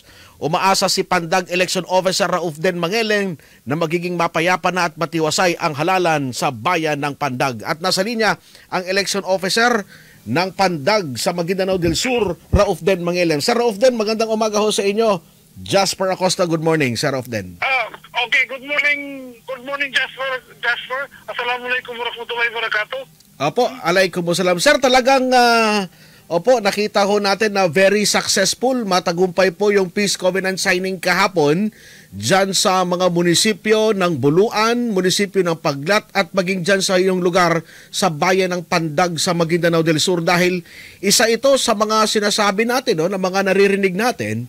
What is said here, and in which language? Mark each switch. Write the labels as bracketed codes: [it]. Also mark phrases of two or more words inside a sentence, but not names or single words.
[tl] Umaasa si Pandag Election Officer Rauf Den Mangeleng na magiging mapayapa na at matiwasay ang halalan sa bayan ng Pandag. At nasa linya ang Election Officer ng Pandag sa Maguindanao del Sur, Rauf Den Mangeleng. Sir Rauf Den, magandang umaga ho sa inyo. Jasper Acosta, [en] good morning, Sir Rauf Den. Okay, good morning Jasper. [ar] السلام عليكم ورحمة الله وبركاته. [tl] Opo, alaikumussalam. Sir, talagang nakita ho natin na [en] very successful, [tl] matagumpay po yung Peace Covenant signing kahapon dyan sa mga munisipyo ng Buluan, munisipyo ng Paglat at maging dyan sa iyong lugar sa bayan ng Pandag sa Maguindanao del Sur, dahil isa ito sa mga sinasabi natin, na mga naririnig natin.